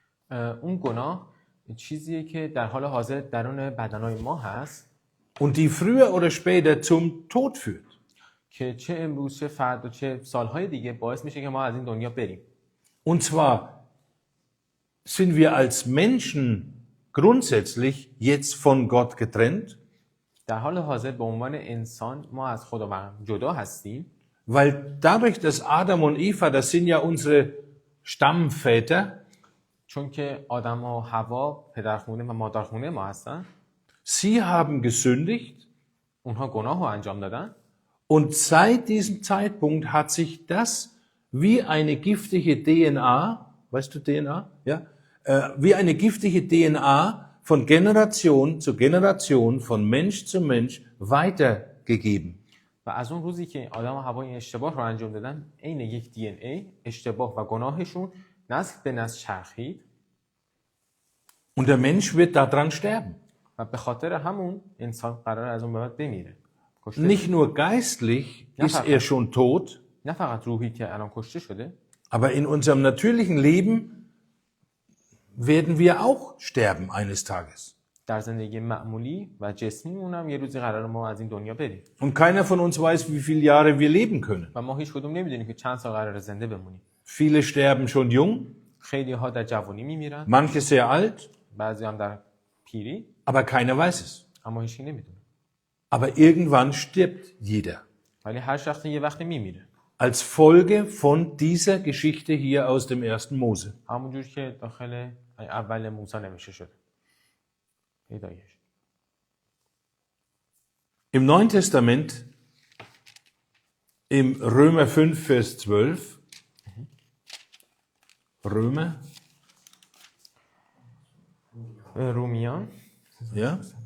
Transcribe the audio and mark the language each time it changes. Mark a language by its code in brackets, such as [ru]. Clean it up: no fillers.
[fa] اون گناه چیزیه که در حال حاضر درون بدنهای ما هست [de] Und die früher oder später zum Tod führt. [fa] که چه امروز چه فردا چه سالهای دیگه باعث میشه که ما از این دنیا بریم. [de] Und zwar sind wir als Menschen grundsätzlich jetzt von Gott getrennt, [fa] در حال حاضر به عنوان انسان ما از خداوند جدا هستیم، [de] weil dadurch, dass Adam und Eva, das sind ja unsere Stammväter, [fa] چون که آدم و حوا پدرخونه و مادرخونه ما هستن. [de] sie haben gesündigt [fa] اونها گناه رو انجام دادن [de] und seit diesem Zeitpunkt hat sich das wie eine giftige DNA, weißt du DNA? Ja? Wie eine giftige DNA von Generation zu Generation, von Mensch zu Mensch weitergegeben. [fa] و از اون روزی که آدم و حوا این اشتباه رو انجام دادن، عین یک دی ان ای اشتباه و گناهشون نسل به نسل چرخید [de] Und der Mensch wird daran sterben. [fa] و به خاطر همون انسان قرار از اون به بعد بمیره. کشته [de] Nicht nur geistlich ist er schon tot, [fa] نه فقط روحی که الان کشته شده، [de] aber in unserem natürlichen Leben werden wir auch sterben eines Tages. [fa] در زندگی معمولی و جسمیمون هم یه روزی قرار ما از این دنیا بریم. [de] Und keiner von uns weiß, wie viele Jahre wir leben können. [fa] و ما هیچ کدوم نمیدونیم که چند سال قرار زنده بمونیم. [de] Viele sterben schon jung, [fa] خیلی ها در جوانی میمیرن، [de] manche sehr alt, [fa] بعضی هم در پیری، [de] aber keiner weiß es. [fa] اما هیچ کی نمیدونه. [de] Aber irgendwann stirbt jeder. [fa] ولی هر شخص یه وقتی میمیره. [de] Als Folge von dieser Geschichte hier aus dem 1. Mose. [fa] همونجور که داخل اول موسی نوشته شده. هدایش. [de] Im Neuen Testament, im Römer 5, Vers 12, Römer, [fa] رومیان [de] ja?